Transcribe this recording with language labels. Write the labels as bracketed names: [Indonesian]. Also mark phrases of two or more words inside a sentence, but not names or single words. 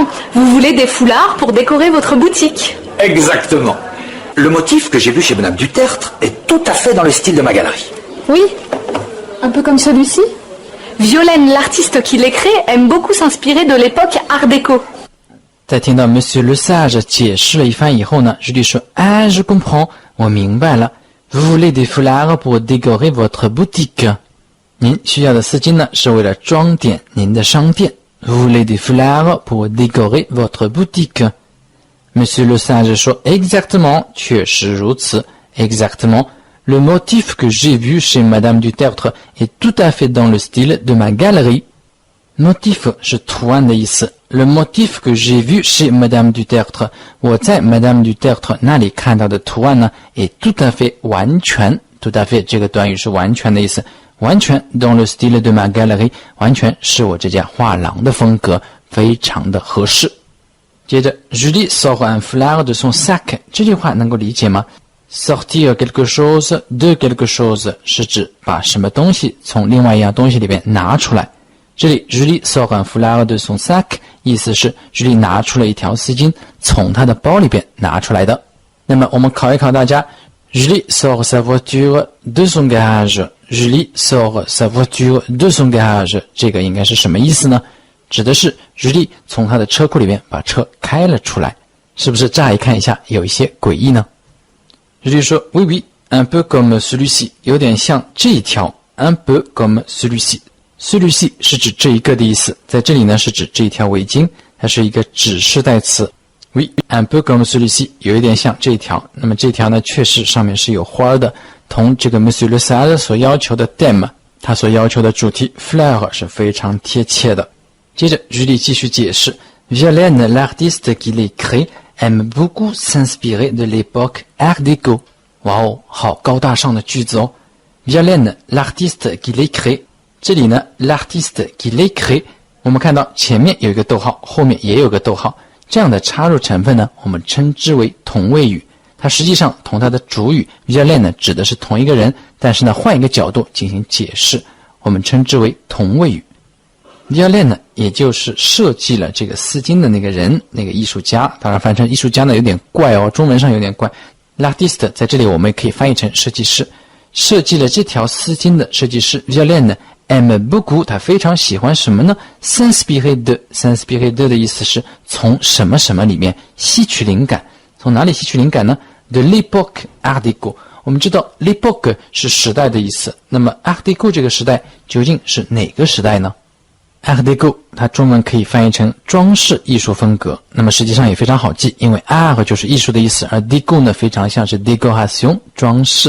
[French] Vous voulez des foulards pour décorer votre boutique. Exactement. Le motif que j'ai vu chez Madame Dutertre est tout à fait dans le style de ma galerie. Oui, un peu comme celui-ci.Violaine, l'artiste qui les crée, aime beaucoup s'inspirer de l'époque Art déco. [Chinese] 在听到 Monsieur le Sage 解释了一番以后呢，朱莉说 [French] Ah, je comprends, [Chinese] 我明白了。 [French] Vous voulez des foulards pour décorer votre boutique. [Chinese] 您需要的丝巾呢，是为了装点您的商店。 [French] Vous voulez des foulards pour décorer votre boutique. Monsieur le Sage 说 Exactement, [Chinese] 确实如此 [French] Exactement.Le motif que j'ai vu chez Madame Dutertre est tout à fait dans le style de ma galerie. Motif [Chinese] 是图案的意思。 [French] Le motif que j'ai vu chez Madame Dutertre, [Chinese] 我在 Madame Dutertre 那里看到的图案呢， [French] est tout à fait [Chinese] 完全 [French] tout à fait [Chinese] 这个短语是完全的意思，完全 [French] dans le style de ma galerie [Chinese] 完全是我这家画廊的风格，非常的合适。接着 Julie [French] sort un foulard de son sac [Chinese] 这句话能够理解吗 ？ [French] Sortir quelque chose de quelque chose [Chinese] 是指把什么东西从另外一样东西里边拿出来。这里 Julie [French] sort un foulard de son sac [Chinese] 意思是 Julie 拿出了一条丝巾从她的包里边拿出来的。那么我们考一考大家 [French] Julie sort sa voiture de son garage Julie sort sa voiture de son garage [Chinese] 这个应该是什么意思呢？指的是 Julie 从她的车库里边把车开了出来，是不是乍一看一下有一些诡异呢？Julie 说 [French] Oui, oui, un peu comme celui-ci [Chinese] 有点像这一条 [French] un peu comme celui-ci celui-ci [Chinese] 是指这一个的意思，在这里呢是指这一条围巾，它是一个指示代词 [French] Oui, un peu comme celui-ci [Chinese] 有一点像这一条，那么这条呢确实上面是有花的，同这个 Monsieur le Sage 所要求的 thème 他所要求的主题 fleur 是非常贴切的。接着 Julie 继续解释 Violaine, [French] l'artiste qui les crée aime beaucoup s'inspirer de l'époque Art déco. [Chinese] 哇哦，好高大上的句子哦。Violaine, [French] l'artiste qui les crée. [Chinese] 这里呢 [French] l'artiste qui les crée [Chinese] 我们看到前面有一个逗号，后面也有个逗号，这样的插入成分呢我们称之为同位语，它实际上同它的主语 Violaine 指的是同一个人，但是呢换一个角度进行解释，我们称之为同位语。Violaine 也就是设计了这个丝巾的那个人，那个艺术家，当然翻成艺术家呢有点怪哦，中文上有点怪。L'artiste 在这里我们也可以翻译成设计师，设计了这条丝巾的设计师 Violaine [French] aime beaucoup [Chinese] 他非常喜欢什么呢 s'inspirer de 的意思是从什么什么里面吸取灵感，从哪里吸取灵感呢 [French] de l'époque Art déco [Chinese] 我们知道 l'époque 是时代的意思，那么 Art déco 这个时代究竟是哪个时代呢 Art déco 它中文可以翻译成装饰艺术风格，那么实际上也非常好记，因为 art 就是艺术的意思，而 déco 呢非常像是 décoration 装饰。